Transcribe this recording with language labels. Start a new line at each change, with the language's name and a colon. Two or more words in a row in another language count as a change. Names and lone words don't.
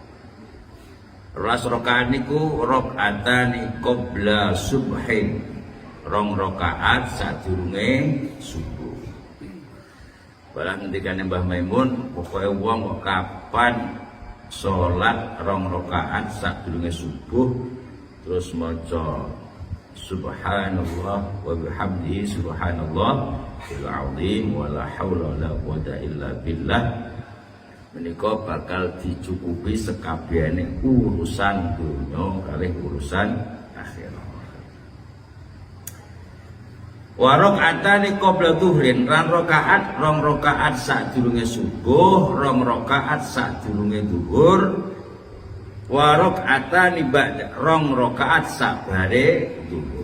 Javanese: 12 rakaat niku
Arabic: ركعتان قبل الصبح,
Javanese: 2 rakaat sadurunge subuh. Barang ngendikane Mbah Maimun, pokoke wong kok kapan salat 2 rakaat sadurunge subuh terus maca
Arabic: سبحان الله وبحمده سبحان الله العظيم ولا حول ولا قوة إلا بالله,
Javanese: menika bakal dicukupi sekabehane urusan dunya kalih urusan akhirat.
Arabic: وركعتان قبل الظهر,
Javanese: 2 rakaat sadurunge subuh, 2 rakaat sadurunge zuhur,
Arabic: وركعتان بعد,
Javanese: 2 rakaat sabare zuhur.